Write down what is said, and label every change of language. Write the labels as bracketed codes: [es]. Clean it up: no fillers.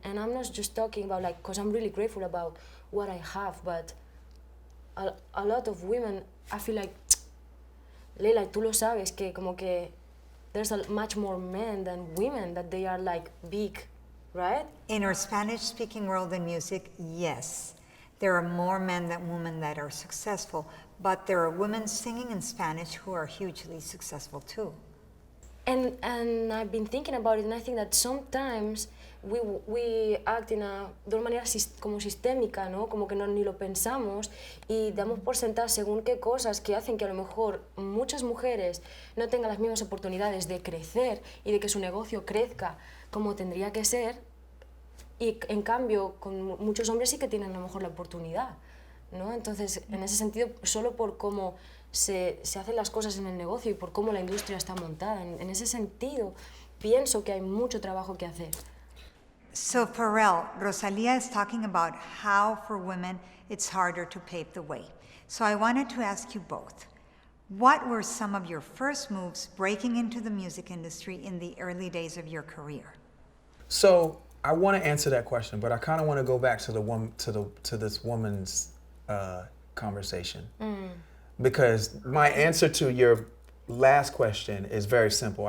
[en] And I'm not just talking about like, because I'm really grateful about what I have, but a lot of women, I feel like, Leila, [es] tú lo sabes, que como que [en] there's much more men than women, that they are like big, right? In our Spanish-speaking world in music, yes. There are more men than women that are successful, but there are women singing in Spanish who are hugely successful too. And I've been thinking about it, and I think that sometimes we act [es] de una manera como sistémica, ¿no? Como que ni lo pensamos y damos por sentadas según qué cosas que hacen que a lo mejor muchas mujeres no tengan las mismas oportunidades de crecer y de que su negocio crezca como tendría que ser, y en cambio con muchos hombres sí que tienen a lo mejor la oportunidad, ¿no? Entonces, en ese sentido, solo por cómo se hacen las cosas en el negocio y por cómo la industria está montada, en ese sentido, pienso que hay mucho trabajo que hacer. [en] So Pharrell, Rosalia is talking about how for women it's harder to pave the way. So I wanted to ask you both, what were some of your first moves breaking into the music industry in the early days of your career? So I want to answer that question, but I kind of want to go back to this woman's conversation, because my answer to your last question is very simple.